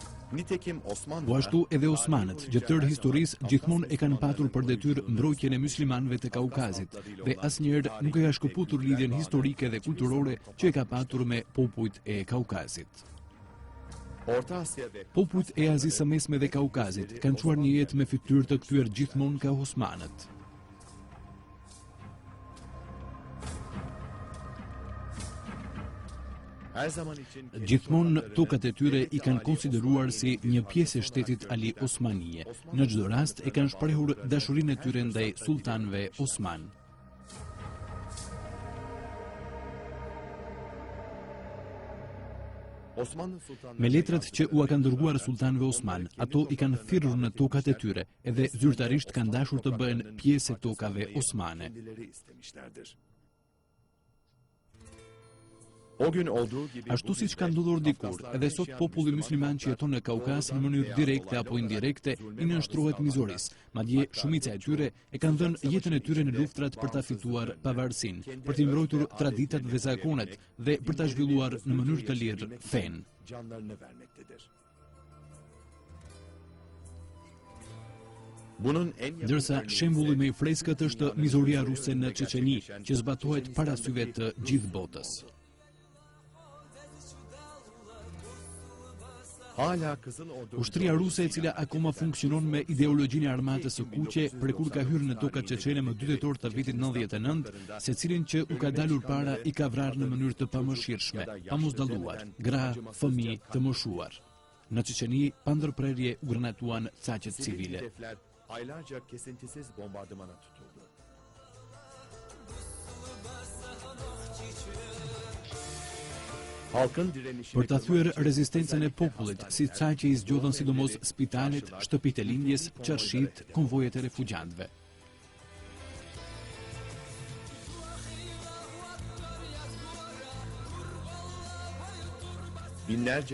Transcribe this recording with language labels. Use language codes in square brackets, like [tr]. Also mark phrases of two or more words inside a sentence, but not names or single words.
[tr] Nitekim Osmanlılar [sq] Po ashtu edhe Osmanët, gjatë tërë historisë, gjithmonë e kanë patur për detyrë mbrojtjen e muslimanëve të Kaukazit dhe asnjëherë nuk e ka shkëputur lidhjen historike dhe kulturore që e ka patur me popujt e Kaukazit. [tr] Orta Asya ve [sq] Popujt e Azisë së Mesme dhe Kaukazit kanë çuar një jetë me fytyrë të kthyer gjithmonë nga Osmanët. [tr] her zaman için [sq] Gjithmonë tokat e tyre i kanë konsideruar si një pjesë e shtetit Ali Osmanie. Në çdo rast e kanë shprehur dashurinë e tyre ndaj sultanëve Osman. [tr] Osmanlı sultanları [sq] Me letrat që u kanë dërguar sultanëve Osman, ato i kanë thirrur në tokat e tyre, edhe zyrtarisht kanë dashur të bëhen pjesë e tokave osmane. [tr] kendileri istemişlerdir. O gün olduğu gibi [sq] Ashtu siç ka ndodhur dikur, edhe sot populli musliman që jeton në Kaukaz në mënyrë direkte apo indirekte i nënshtrohet mizorisë. Madje shumica e tyre e kanë dhënë jetën e tyre në luftrat për ta fituar pavarësinë, për të mbrojtur traditat dhe zakonet dhe për ta zhvilluar në mënyrë të lirë fen. [tr] canlarını vermektedir. Bunun en [sq] Ndërsa shembulli më i freskët është mizoria ruse në Çeçeni, që zbatohet para syve të gjithë botës. [tr] hala Kızıl Ordu [sq] Ushtria ruse e cila akoma funksionon me ideologjinë e armatës së kuqe, prekur ka hyrë në tokat çeçene më 2 tetor të vitit 99, secilin që u ka dalur para i ka vrarë në mënyrë të pamëshirshme, pamosdalluar, gra, fëmijë të moshuar. Në Çeçeni, pa ndërprerje u granatuan caqet civile. [tr] hedefler aylarca kesintisiz bombardımana tutuldu. Halkın direnişini [sq] Për ta thyer rezistencën e popullit, si ca që i zgjodhen sidomos spitalet, shtëpitë e lindjes, çarshit, konvojet e refugjantëve. [tr] binlerce